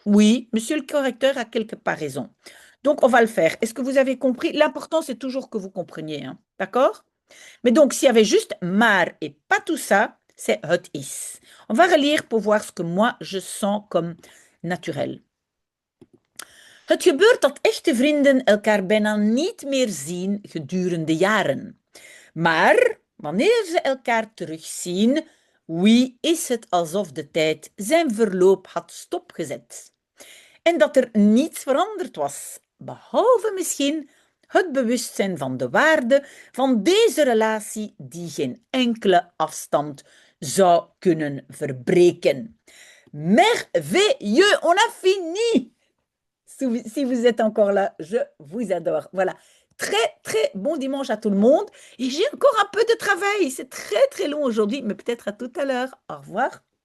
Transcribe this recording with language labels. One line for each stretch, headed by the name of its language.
French: Oui, monsieur le correcteur a quelque part raison. Donc, on va le faire. Est-ce que vous avez compris? L'important, c'est toujours que vous compreniez. Hein. D'accord? Mais donc, s'il y avait juste maar et pas tout ça, c'est
Dutch: het is.
French: On va relire pour voir ce que moi, je sens comme naturel.
Dutch: Het gebeurt dat echte vrienden elkaar bijna niet meer zien gedurende jaren. Maar wanneer ze elkaar terugzien, oui, is het alsof de tijd zijn verloop had stopgezet. En dat er niets veranderd was, behalve misschien het bewustzijn van de waarde van deze relatie die geen enkele afstand zou kunnen verbreken.
French: Merveilleux, on a fini! Si vous êtes encore là, je vous adore. Voilà. Très, très bon dimanche à tout le monde. Et j'ai encore un peu de travail. C'est très, très long aujourd'hui, mais peut-être à tout à l'heure. Au revoir.